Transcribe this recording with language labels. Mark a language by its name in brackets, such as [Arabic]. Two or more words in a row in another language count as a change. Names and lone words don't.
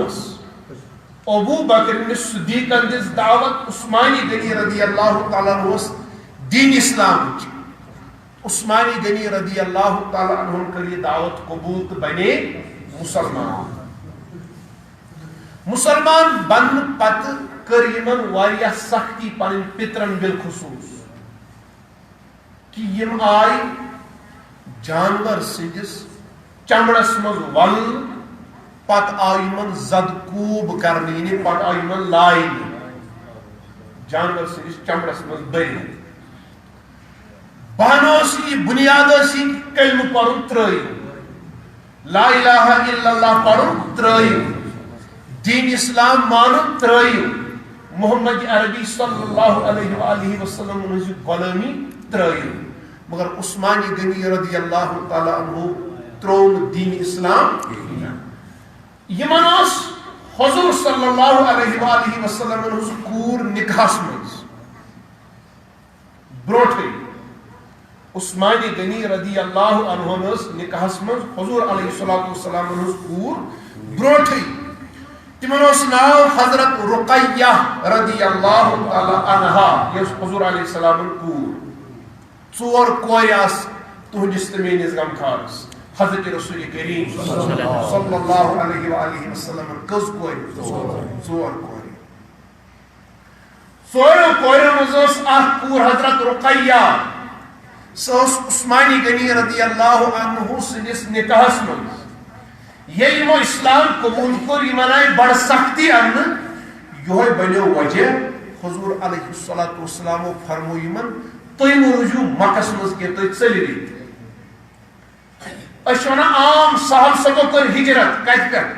[Kashmiri] ابو بکر صدیق دس دعوت عثمانی غنی [Arabic] رضی اللہ تعالی عنہ [Kashmiri] دین اسلام. عثمانی غنی [Arabic] رضی اللہ تعالی عنہ [Kashmiri] کر یہ دعوت قبول تو بنے مسلمان. مسلمان بن پت کر یمن واریاہ سختی پن پترن بالخصوص کہ یم آئی جانور سندس چمڑس مز ول پت آئی من زدکوب کرنے یعنی پت آئی من لائن جانور سندس چمڑس مز بری. بہانوسی بنیادوسی کلمہ پرن ترائیو [Arabic] لا الہ الا اللہ [Kashmiri] پرن ترائیو دین اسلام مانن ترائیو محمد عربی [Arabic] صلی اللہ علیہ وآلہ وسلم [Kashmiri] انہی غلامی ترائیو. مگر عثمانی غنی [Arabic] رضی اللہ تعالی عنہ [Kashmiri] ترون دین اسلام. یمن حضور [Arabic] صلی اللہ علیہ وآلہ وسلم [Kashmiri] کور نکاحس مز بروٹھے عثمان غنی رضی اللہ عنہ نکاحس من حضور [Arabic] علیہ الصلوۃ والسلام [Kashmiri] کور بروٹھے تمن ناو حضرت رقیہ [Arabic] رضی اللہ تعالی عنہا [Kashmiri] یس حضور علیہ السلام کور ژور کورِ آس تہنٛدِس تہٕ میٲنِس غمخارس حضرت رسول کریم [Arabic] صلی اللہ علیہ وآلہ وسلم [Kashmiri] کٔژ کورِ ژور کورِ ژورو کورٮ۪و منٛز ٲس اکھ کوٗر حضرت رقیہ سۄ ٲس عثمان غنی [Arabic] رضی اللہ عنہ [Kashmiri] سٕنٛدِس نکاحس منٛز ییٚلہِ یِمو اسلام قبوٗل کوٚر یِمن آیہِ بڑٕ سختی اننہٕ یِہوے بنیو وجہ حضور علیہ الصلوۃ والسلامو فرمو یِمن تُہۍ مہٕ روٗزِو مکس منٛز کینٛہہ تُہۍ ژٔلِو ییٚتہِ أسۍ چھِ ونان عام صاحب صٲبو کٔر ہجرت کتہِ